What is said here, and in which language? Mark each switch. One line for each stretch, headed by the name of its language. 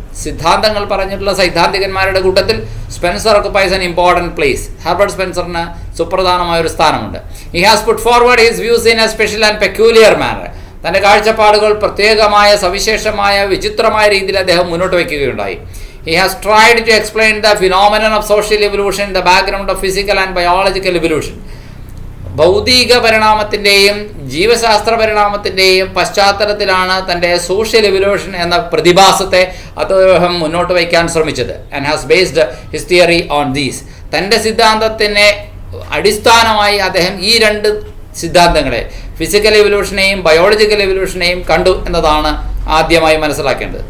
Malayalam: സിദ്ധാന്തങ്ങൾ പറഞ്ഞിട്ടുള്ള സൈദ്ധാന്തികന്മാരുടെ കൂട്ടത്തിൽ Spencer
English: Occupies an important place.
Malayalam: Herbert സ്പെൻസറിന് സുപ്രധാനമായ ഒരു സ്ഥാനമുണ്ട്.
English: He has put forward his views in a special and peculiar manner.
Malayalam: തൻ്റെ കാഴ്ചപ്പാടുകൾ പ്രത്യേകമായ, സവിശേഷമായ, വിചിത്രമായ രീതിയിൽ അദ്ദേഹം മുന്നോട്ട് വയ്ക്കുകയുണ്ടായി.
English: He has tried to explain the phenomenon of social evolution in the background of physical and biological evolution.
Malayalam: ഭൗതിക പരിണാമത്തിൻ്റെയും ജീവശാസ്ത്ര പരിണാമത്തിൻ്റെയും പശ്ചാത്തലത്തിലാണ് തൻ്റെ സോഷ്യൽ എവല്യൂഷൻ എന്ന പ്രതിഭാസത്തെ അദ്ദേഹം മുന്നോട്ട് വയ്ക്കാൻ ശ്രമിച്ചത്.
English: And has based his theory on these.
Malayalam: തൻ്റെ സിദ്ധാന്തത്തിനെ അടിസ്ഥാനമായി അദ്ദേഹം ഈ രണ്ട് സിദ്ധാന്തങ്ങളെ, ഫിസിക്കൽ എവല്യൂഷനെയും ബയോളജിക്കൽ എവല്യൂഷനെയും കണ്ടു എന്നതാണ് ആദ്യമായി മനസ്സിലാക്കേണ്ടത്.